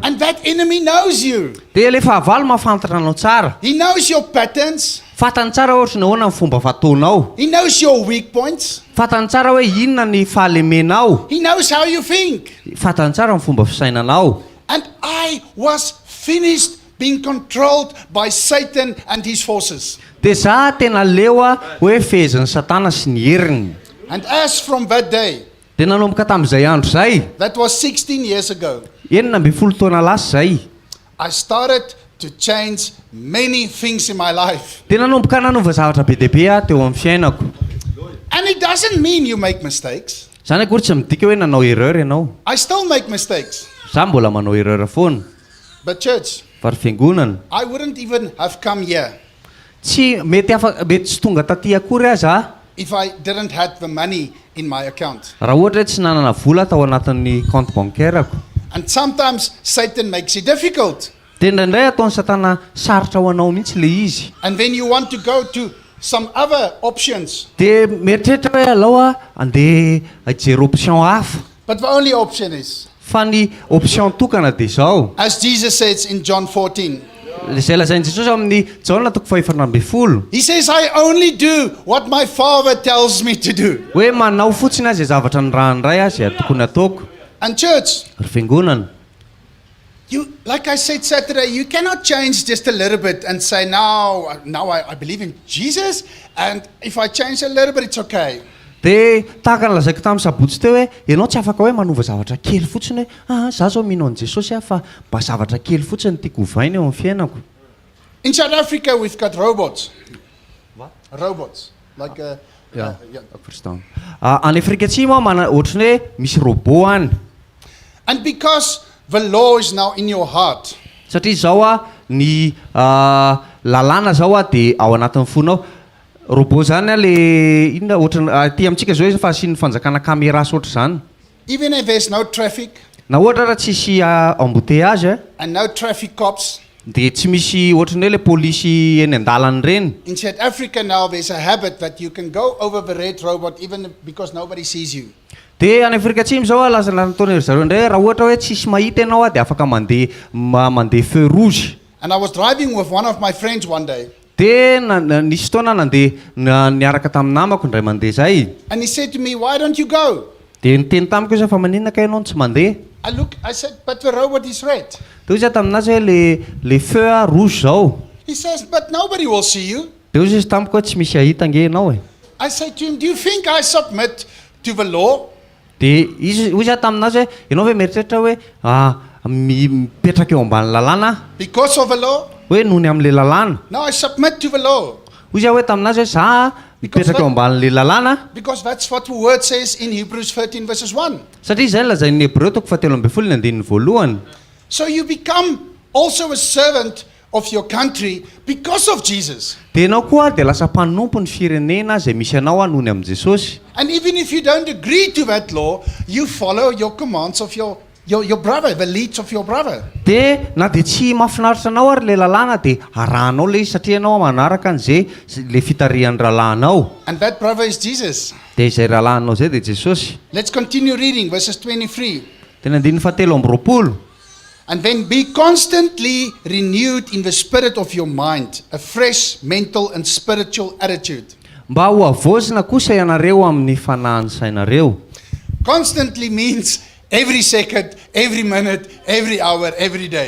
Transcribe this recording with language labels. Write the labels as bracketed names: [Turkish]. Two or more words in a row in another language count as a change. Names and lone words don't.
[English] And that enemy knows you. [Malagasy] Dia ilay fahavalo mahafantatra anao tsara. [English] He knows your patterns. [Malagasy] Fantany tsara ohatra ny ahoana ny fomba fataonao. [English] He knows your weak points. [Malagasy] Fantany tsara hoe inona ny fahalemenao. [English] He knows how you think. [Malagasy] Fantany tsara ny fomba fisainanao. [English] And I was finished being controlled by Satan and his forces. [Malagasy] Dia za tena leo hoe fehezan'ny Satana sy ny heriny. [English] And as from that day, [Malagasy] Dia nanomboka tamin'izay andro zay, [English] that was 16 years ago, [Malagasy] 12 taona lasa zay, [English] I started to change many things in my life. [Malagasy] dia nanomboka nanova zavatra be dia be teo amin'ny fiainako. [English] And it doesn't mean you make mistakes. [Malagasy] Zany akory tsy midika hoe nanao erreur ianao. [English] I still make mistakes. [Malagasy] Za mbola manao erreur foana. [English] But church, [Malagasy] Fa ry fiangonana, [English] I wouldn't even have come here [Malagasy] tsy mety tsy tonga taty akory aza [English] if I didn't have the money in my account. [Malagasy] raha ohatra hoe tsy nanana vola tao anatin'ny [French] compte bancaire- [Malagasy] ako. [English] And sometimes Satan makes it difficult. [Malagasy] Dia indraindray ataon'ny Satana sarotra ho anao mihitsy le izy. [English] And then you want to go to some other options. [Malagasy] Dia mieritreritra hoe alao andeha hijery option hafa. [English] But the only option is, [Malagasy] Fa ny option tokana dia zao. [English] as Jesus says in John 14, [Malagasy] Izay lazain'i Jesosy amin'ny Jaona 14. [English] he says, I only do what my Father tells me to do. [Malagasy] Hoe manao fotsiny azy zavatra ny raha ndray azy tokony ataoko. [English] And church, [Malagasy] Ry fiangonana, [English] you, like I said Saturday, you cannot change just a little bit and say, now I believe in Jesus, and if I change a little bit, it's okay. [Malagasy] dia tahaka ny lazaiko tamin'ny sabotsy teo hoe ianao tsy afaka hoe manova zavatra kely fotsiny hoe za zao mino an' Jesosy fa mba zavatra kely fotsiny tiako hovaina eo amin'ny fiainako. [English] In South Africa, we've got robots. What? Robots. Like yeah. Verstaan. [Malagasy] Any Afrika Atsimo ohatrany hoe misy robot any. [English] And because the law is now in your heart, [Malagasy] Satria zao ny lalàna zao dia ao anatin'ny fonao. Robot zany le inona ohatrany aty amintsika zao fa asian'ny fanjakana caméra sy ohatr' zany. [English] even if there's no traffic [Malagasy] Na ohatra raha tsisy embouteillage [English] and no traffic cops, [Malagasy] dia tsy misy ohatrany hoe le polisy eny an-dalana reny. [English] in South Africa now there's a habit that you can go over the red robot even because nobody sees you. [Malagasy] Dia any Afrika Atsimo zao lasa nataon'ery zareo indray raha ohatra hoe tsisy mahita ianao dia afaka mandeha [French] feu rouge. [English] And I was driving with one of my friends one day, [Malagasy] Dia nisy fotoana nandeha niaraka tamin'ny namako indray mandeha zay. [English] and he said to me, why don't you go? [Malagasy] Dia niteny tamiko izy fa maninona ka ianao tsy mandeha. [English] I said, but the robot is red. [Malagasy] Dia izy taminazy hoe le [French] feu rouge [Malagasy] zao. [English] He says, but nobody will see you. [Malagasy] Dia izy tamiko hoe tsy misy ahita nge ianao e. [English] I said to him, do you think I submit to the law? [Malagasy] Dia izy taminazy hoe ianao ve mieritreritra hoe mipetraka eo ambany lalàna [English] Because of the law? [Malagasy] hoe nohony amin'le lalàna. [English] No, I submit to the law. [Malagasy] Izy hoe taminazy hoe za mipetraka eo ambanin'le lalàna [English] Because that's what the word says in Hebrews 13 verses 1. [Malagasy] satria izay lazain'ny Hebreo 13:1. [English] So you become also a servant of your country because of Jesus. [Malagasy] Dia ianao koa dia lasa mpanompo ny firenena izay misy anao nohony amin'i Jesosy. [English] And even if you don't agree to that law, you follow your commands of your brother, the leads of your brother. [Malagasy] Dia na dia tsy mahafinaritra anao ary le lalàna dia arahanao le izy satria ianao manaraka an'izay le fitarihan'ny rahalahinao. [English] And that brother is Jesus. [Malagasy] Dia izay rahalahinao izay dia Jesosy. [English] Let's continue reading verses 23. [Malagasy] Tena 17:20. [English] And then be constantly renewed in the spirit of your mind, a fresh mental and spiritual attitude. [Malagasy] Mba ho avozina kosa ianareo amin'ny fanahiny sainareo. [English] Constantly means every second, every minute, every hour, every day.